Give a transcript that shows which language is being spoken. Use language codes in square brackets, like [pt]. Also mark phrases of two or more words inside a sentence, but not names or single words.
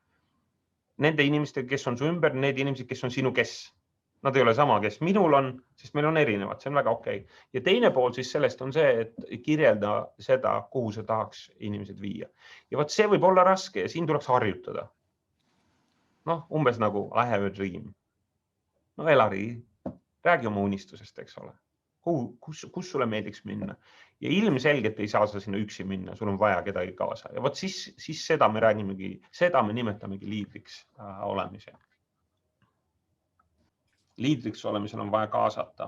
[et] Nende inimestega, kes on su ümber, need inimesed, kes on sinu kes. Nad ei ole sama, kes minul on, sest meil on erinevad, see on väga okei. Ja teine pool siis sellest on see, et kirjelda seda, kuhu sa tahaks inimesed viia. Ja vaat see võib olla raske ja siin tuleks harjutada. Noh, umbes nagu [en] I have a dream. [et] No Elari, räägi oma unistusest, eks ole. Kus sulle meeldiks minna? Ja ilmselgelt ei saa sa sinna üksi minna, sul on vaja kedagi kaasa. Ja vaat siis seda me räägimegi, seda me nimetamegi liidriks olemise. Liidriks olemisel on vaja kaasata.